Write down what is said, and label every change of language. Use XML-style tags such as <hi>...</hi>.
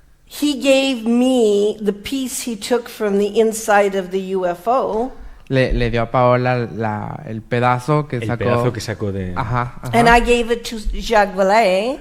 <en>He gave me the piece he took from the inside of the UFO.</en> <es>Le dio a Paola el pedazo que sacó. El pedazo que sacó de... Ajá.</es> <en>And I gave it to Jacques Vallée.</en>